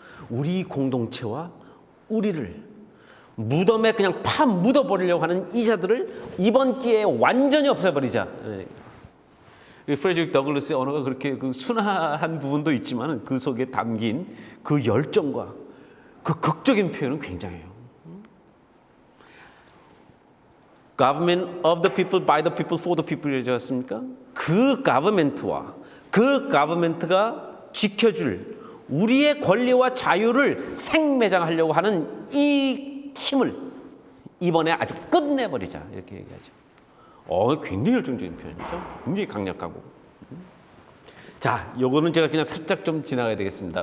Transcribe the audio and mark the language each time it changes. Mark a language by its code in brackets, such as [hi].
[ko] 우리 공동체와 우리를 무덤에 그냥 파 묻어버리려고 하는 이 자들을 이번 기회에 완전히 없애버리자. 프레드릭 더글라스의 언어가 그렇게 순화한 부분도 있지만 그 속에 담긴 그 열정과 그 극적인 표현은 굉장해요. [en] Government of the people, by the people, for the people [ko] 이지 않습니까? 그 가버먼트가 지켜줄 우리의 권리와 자유를 생매장하려고 하는 이 힘을 이번에 아주 끝내버리자 이렇게 얘기하죠. 굉장히 열정적인 표현이죠. 굉장히 강력하고. 자, 요거는 제가 그냥 살짝 좀 지나가야 되겠습니다.